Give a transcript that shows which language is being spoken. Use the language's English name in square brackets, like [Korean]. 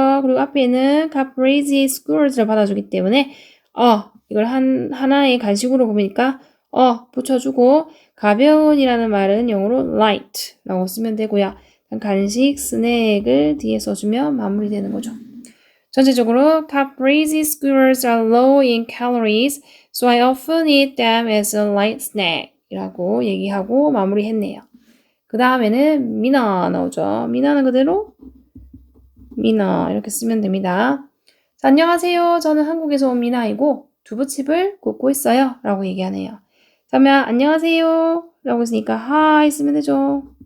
[Korean] 그리고 앞에 있는 caprese squirres를 받아주기 때문에 이걸 하나의 간식으로 보니까 붙여주고 가벼운이라는 말은 영어로 light라고 쓰면 되고요. 간식, 스낵을 뒤에 써주면 마무리되는 거죠. 전체적으로 [English] caprese squirrels are low in calories, so I often eat them as a light snack [Korean] 이라고 얘기하고 마무리했네요. 그 다음에는 미나 나오죠. 미나는 그대로 미나 이렇게 쓰면 됩니다. 자, 안녕하세요. 저는 한국에서 온 미나이고 두부칩을 굽고 있어요. 라고 얘기하네요. 그러면 안녕하세요. 라고 했으니까 hi 쓰면 되죠.